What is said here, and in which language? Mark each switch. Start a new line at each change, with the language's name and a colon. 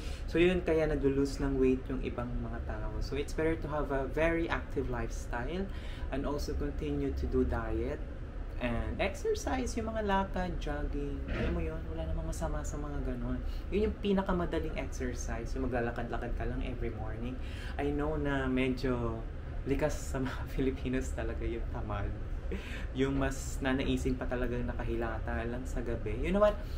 Filipino: So yun, kaya nag-lose ng weight yung ibang mga tao.
English: So it's better to have a very active lifestyle and also continue to do diet and exercise,
Filipino: yung mga lakad,
English: jogging.
Filipino: Alam mo yun, wala namang masama sa mga ganun. Yun yung pinakamadaling exercise, yung maglalakad-lakad ka lang every morning.
English: I know
Filipino: na medyo likas sa mga Filipinos talaga yung tamad. Yung mas nanaising pa talagang nakahilata lang sa gabi.
English: You know what?